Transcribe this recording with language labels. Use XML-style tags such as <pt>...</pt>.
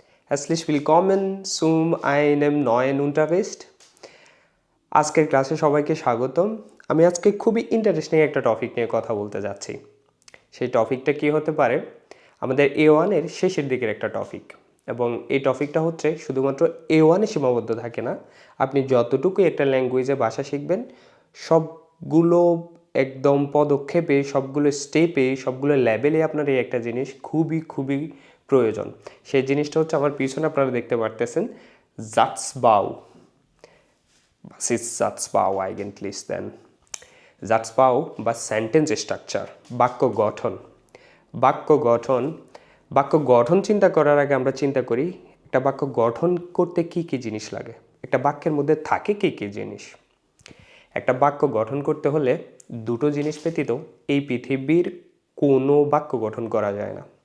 <de>Herzlich willkommen zum einem neuen Unterricht.</de> <bn>আজকের ক্লাসে সবাইকে স্বাগতম। আমি আজকে খুবই ইন্টারেস্টিং একটা টপিক নিয়ে কথা বলতে যাচ্ছি। সেই টপিকটা কি হতে পারে? আমাদের A1 এর শেষের দিকের একটা টপিক। এবং এই টপিকটা হচ্ছে শুধুমাত্র A1 এ সীমাবদ্ধ থাকে না। আপনি যতটুকু একটা ল্যাঙ্গুয়েজে ভাষা শিখবেন সবগুলো একদম পদক্ষেপে, সবগুলো স্টেপে, সবগুলো লেভেলে আপনার এই একটা জিনিস খুবই প্রয়োজন। সেই জিনিসটা হচ্ছে আমার পিছনে আপনারা দেখতে পারতেছেন, Satzbau.</bn> <de>Was ist Satzbau eigentlich denn?</de> <bn>Satzbau বা সেন্টেন্স স্ট্রাকচার, বাক্য গঠন। বাক্য গঠন বাক্য গঠন চিন্তা করার আগে আমরা চিন্তা করি একটা বাক্য গঠন করতে কি কি জিনিস লাগে, একটা বাক্যের মধ্যে থাকে কি কি জিনিস। একটা বাক্য গঠন করতে হলে দুটো জিনিস ব্যতীত এই পৃথিবীর কোনো বাক্য গঠন করা যায় না।</bn>